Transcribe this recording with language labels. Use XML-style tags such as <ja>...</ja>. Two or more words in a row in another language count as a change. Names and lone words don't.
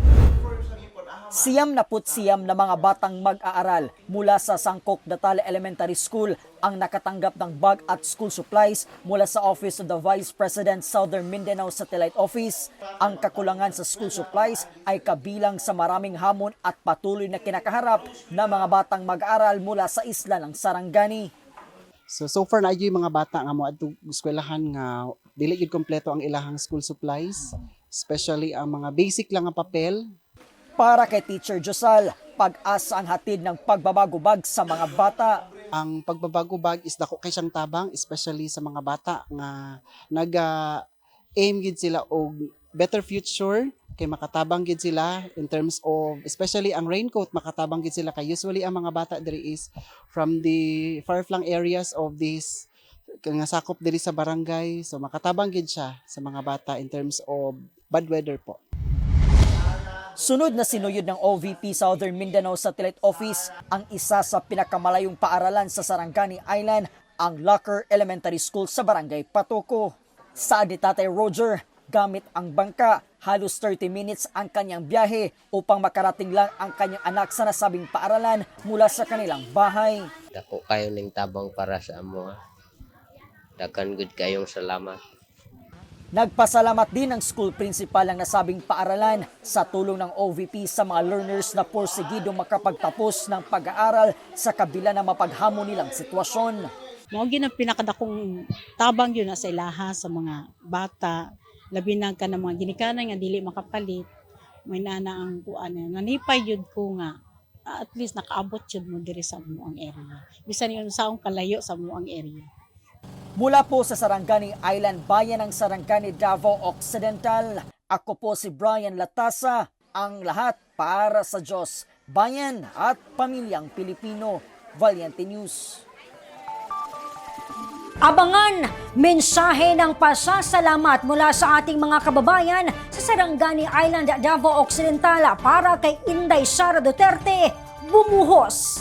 <tl>79 na mga batang mag-aaral mula sa Sangkok Datal Elementary School ang nakatanggap ng bag at</tl> <en>school supplies</en> <tl>mula sa Office of the Vice President Southern Mindanao Satellite Office. Ang kakulangan sa</tl> <en>school supplies</en> <tl>ay kabilang sa maraming hamon at patuloy na kinakaharap ng mga batang mag-aaral mula sa isla ng Sarangani.</tl> <en>So far</en> <ceb>na yung mga bata nga mo adto eskwelahan nga dili gyud kompleto ang ilahang</ceb> <en>school supplies,</en> <ceb>especially ang mga basic lang nga papel.</ceb> <tl>Para kay Teacher Josal, pag-asa ang hatid ng pagbabago bag sa mga bata.</tl> <ceb>Ang pagbabago bag is dako kay siyang tabang, especially sa mga bata nga nag-aim gid sila og</ceb> <en>better future,</en> <ceb>kay makatabang gid sila</ceb> <en>in terms of especially</en> <ceb>ang raincoat, makatabang gid sila kay usually ang mga bata diri is</ceb> <en>from the far-flung areas of this</en> <ceb>nga sakop diri sa barangay, so makatabang gid siya sa mga bata</ceb> <en>in terms of bad weather</en> <ceb>po.</ceb> <tl>Sunod na sinuyod ng OVP Southern Mindanao Satellite Office ang isa sa pinakamalayong paaralan sa Sarangani Island, ang Locker Elementary School sa Barangay Patuco. Sa ni Tatay Roger, gamit ang bangka, halos 30 minutes ang kanyang biyahe upang makarating lang ang kanyang anak sa nasabing paaralan mula sa kanilang bahay.</tl> <ceb>Dako kayo ning tabang para sa amo. Dakan gud kayong salamat.</ceb> <tl>Nagpasalamat din ang school principal ng nasabing paaralan sa tulong ng OVP sa mga learners na porsigidong makapagtapos ng pag-aaral sa kabila ng mapaghamon nilang sitwasyon.</tl> <ceb>Mao gyud ang pinakadakong tabang yun na sa ilaha sa mga bata, labi na ka ng mga ginikanan nga dili makapalit. May nana ang kuan nanipay jud ko nga at least nakaabot jud mo diri sa amuang area. Bisan yun saong kalayo sa amuang area.</ceb> <tl>Mula po sa Sarangani Island, bayan ng Sarangani, Davao Occidental, ako po si Brian Latasa, ang lahat para sa Diyos, bayan at pamilyang Pilipino. Valiente News. Abangan mensahe ng pasasalamat mula sa ating mga kababayan sa Sarangani Island, Davao Occidental para kay Inday Sara Duterte, bumuhos.</tl>